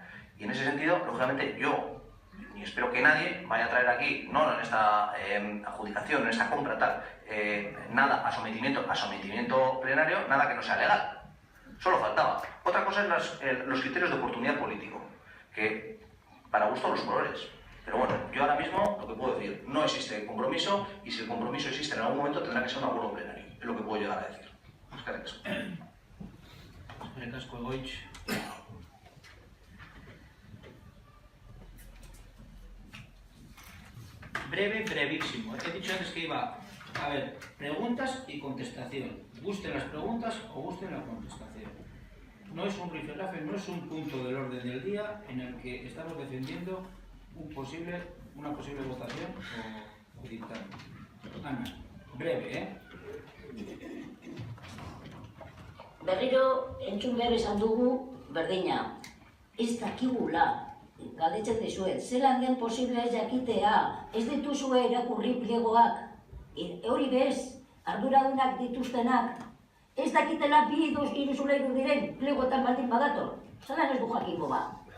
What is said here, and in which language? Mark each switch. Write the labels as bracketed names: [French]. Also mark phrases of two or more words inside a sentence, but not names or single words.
[Spanish] Y en ese sentido, lógicamente, yo, y espero que nadie vaya a traer aquí, no en esta adjudicación, en esta compra tal, nada a sometimiento plenario, nada que no sea legal. Solo faltaba. Otra cosa es los criterios de oportunidad político, que para gusto los colores. Pero bueno, yo ahora mismo lo que puedo decir, no existe compromiso y si el compromiso existe en algún momento tendrá que ser un acuerdo plenario. Es lo que puedo llegar a decir. [Basque] Eskerrik asko, Goitz. Brevísimo. [Spanish] He dicho antes que iba a haber preguntas y contestación. Gusten las preguntas o gusten la contestación. No es un rifirrafe, no es un punto del orden del día en el que estamos defendiendo una posible votación o dictamen. Ana, breve, [Basque] Berriro entzun behar izan dugu berdina. Ez dakigula, galdetzen dizuet, zelan den posible ez jakitea, ez dituzue irakurri pliegoak, hori bez, arduradunak dituztenak, ez dakitela 2, 3 solairu diren pliegoetan baldin badator, zelan ez du jakingo ba.